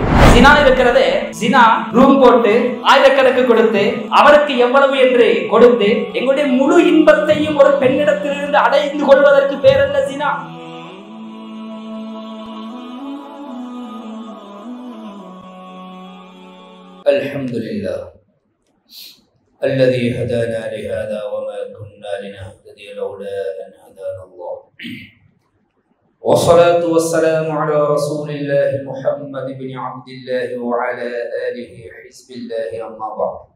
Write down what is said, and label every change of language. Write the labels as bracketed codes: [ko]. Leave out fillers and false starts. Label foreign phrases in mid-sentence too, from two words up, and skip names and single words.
[ta] ஜினா இருக்கிறது, ஜினா ரூம் போட்டு ஆயிரக்கணக்கு கொடுத்து அவருக்கு எவ்வளவு என்று கொடுத்து எங்களுடைய முழு இன்பத்தையும் ஒரு பெண்ணிடத்திலிருந்து அடைந்து கொள்வதற்கு பேரல்ல ஜினா. [ar] அல்ஹம்துலில்லாஹ் الذي هدانا لهذا وما كنا لنهتدي لولا أن هدانا الله والصلاة والسلام على رسول الله محمد بن عبد الله وعلى آله حزب الله أما بعد